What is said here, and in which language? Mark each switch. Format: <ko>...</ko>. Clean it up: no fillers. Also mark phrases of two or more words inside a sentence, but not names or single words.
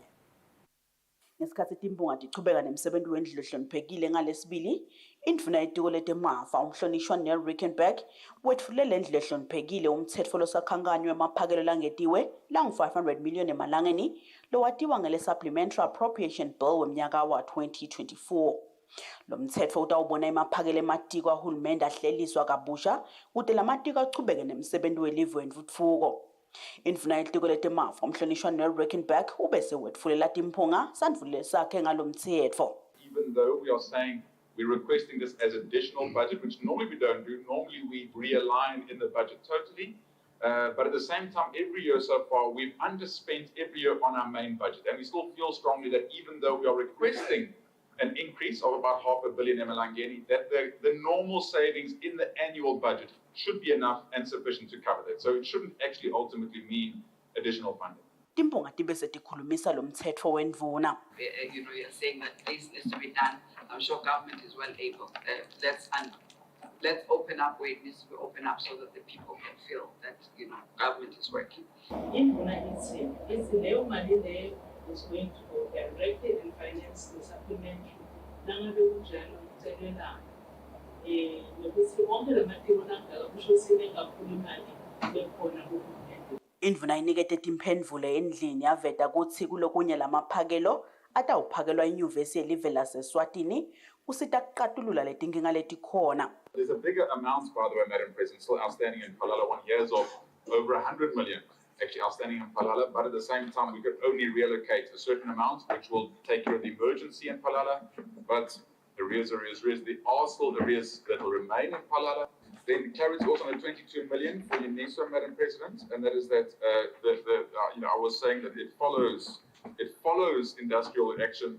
<ss>Ngesikhathi timbunga tichubeka nemsebenzi wendlu ohloniphekile ngalesibili, induna yetiko letemafa umhlonishwa Neil Reckenberg wetfulele indlu ohloniphekile umthetho losakhankanywa emaphakelo langetiwe langu-500 million emalangeni lowatiwa ngele</ss> <en>supplementary appropriation bill</en> <ss>wemnyaka wa-2024. Lo mthetho utawubona emaphakelo ematiko ahulumende ahleliswa kabusha kute lamatiko achubeke nemsebenzi welive wentfutfuko. Induna yetiko letemafa umhlonishwa Neil Reckenberg ubese wetfulela timphunga sandvulele sakhe ngalo mthetho.</ss> <en>Even though we are saying we're requesting this as additional budget, which normally we don't do, normally we realign in the budget totally. But at the same time, every year so far, we've underspent every year on our main budget. And we still feel strongly that even though we are requesting an increase of about $500 million emalangeni, that the normal savings in the annual budget should be enough and sufficient to cover that. So it shouldn't actually ultimately mean additional funding.</en> <ss>Timbunga tibese tikhulumisa lo mthetho wendvuna.</ss> <en>You're saying that this needs to be done. I'm sure government is well able. Let's open up where it needs to be opened up so that the people can feel that government is working. It's the money there is going to go directly and finance the supplementary.</en> <ss>Indvuna inikete timphendvulo endlini yaveta kutsi kulokunye lamaphakelo atawuphakelwa inyuvesi yelive lase-Eswatini kusita kuqatulula letinkinga letikhona.</ss> <en>There's a bigger amount, by the way, Madam President, still outstanding in Palala. 1 year of over 100 million actually outstanding in Palala, but at the same time we could only reallocate a certain amount, which will take care of the emergency in Palala. But arrears. There are still arrears that will remain in Palala. Then clarity also on the 22 million for UNISA, Madam President, and that is that I was saying that it follows industrial action.</en>